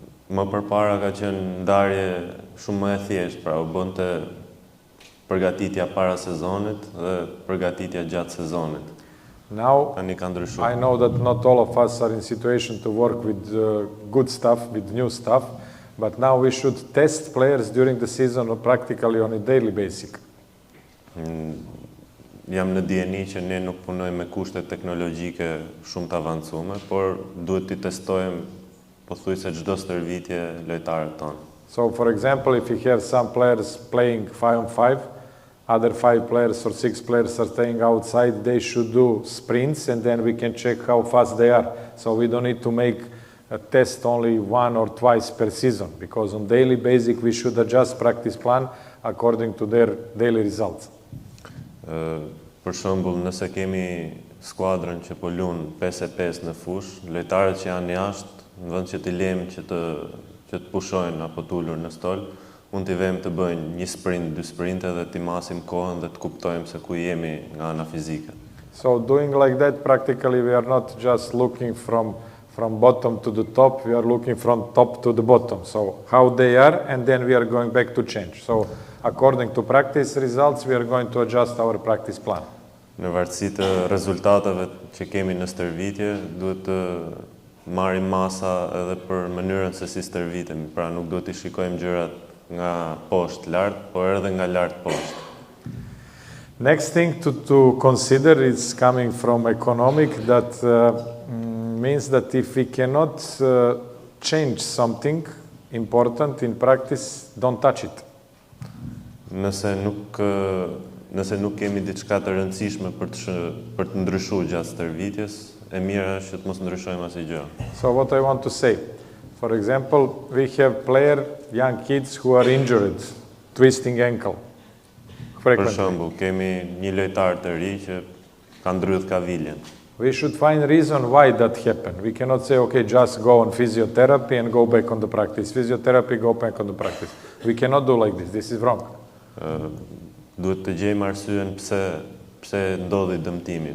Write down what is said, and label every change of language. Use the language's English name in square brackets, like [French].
[Albanian] Më përpara ka qenë ndarje shumë më e thjeshtë, pra u bënte përgatitja para sezonit dhe përgatitja gjatë sezonit. [English] Now, [Albanian] Tani ka ndryshuar. [English] I know that not all of us are in situation to work with good stuff, with new stuff, but now we should test players during the season or practically on a daily basis. [Albanian] Jam në dieni që ne nuk punojmë me kushte teknologjike shumë të avancume, por duhet t'i testojmë pothuajse çdo stërvitje lojtarët tonë. [English] So, for example, if you have some players playing 5-on-5, other 5 players or 6 players are staying outside, they should do sprints and then we can check how fast they are. So we don't need to make a test only 1 or twice per season, because on daily basis we should adjust practice plan according to their daily results. [Albanian] Për shembull, nëse kemi skuadrën që po luan 5-5 në fush, lojtarët që janë jashtë, në vend që t'i lejmë që të pushojnë apo t'ulur në stol, mund t'i vëmë të bëjnë një sprint, 2 sprinte dhe t'i masim kohën dhe të kuptojmë se ku jemi nga ana fizike. [English] So doing like that, practically we are not just looking from bottom to the top, we are looking from top to the bottom. So how they are, and then we are going back to change. So according to practice results, we are going to adjust our practice plan. [Albanian] Në varësi të rezultateve që kemi në stërvitje, duhet të marrim masa edhe për mënyrën se si stërvitemi. Pra nuk duhet të shikojmë gjërat nga poshtë lart, por edhe nga lart poshtë. [English] Next thing to consider is coming from economic, that means that if we cannot change something important in practice, don't touch it. [Albanian] Nëse nuk kemi diçka të rëndësishme për të ndryshuar gjatë stërvitjes, e mira është që të mos ndryshojmë asgjë. [English] So what I want to say, for example, we have young kids who are injured, twisting ankle. [Albanian] Për shembull, kemi një lojtar të ri që ka ndrydh kaviljen. [English] We should find reason why that happened. We cannot say, okay, just go on physiotherapy and go back on the practice. Physiotherapy, go back on the practice. We cannot do like this. This is wrong. [Albanian] Duhet të gjejmë arsyen pse ndodhi dëmtimi.